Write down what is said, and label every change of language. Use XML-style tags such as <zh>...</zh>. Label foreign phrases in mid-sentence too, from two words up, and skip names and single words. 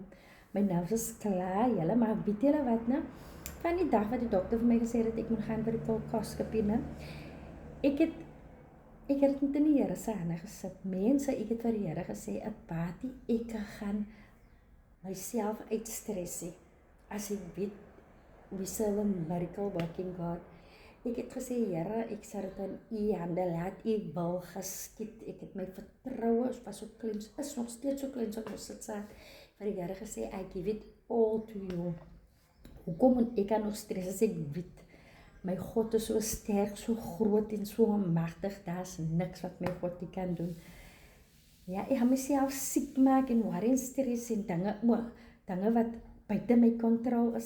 <af>My nerves is klaar, julle, maar weet julle wat nou? Van die dag wat die dokter vir my gesê het ek moet gaan vir die kolkoskopie, né? Ek het dit in die Here se hande gesit. Mense, ek het vir die Here gesê, "Apati, ek gaan myself uitstressie. As ek weet</af> <en>we serve a miracle working God."</en> <af>Ek het gesê, Here, ek sal dit in U hande laat, U wil geskied. Ek het my vertroue was so klein, is nog steeds so klein, so ek sit vir die Here gesê,</af> <en>I give it all to you.</en> <af>Hoekom moet ek nog stres as ek weet? My God is so sterk, so groot en so magtig, daar's niks wat my God nie kan doen. Ja, ek gaan myself siek maak en worry en stres en dinge wat buite my kontrol is.</af>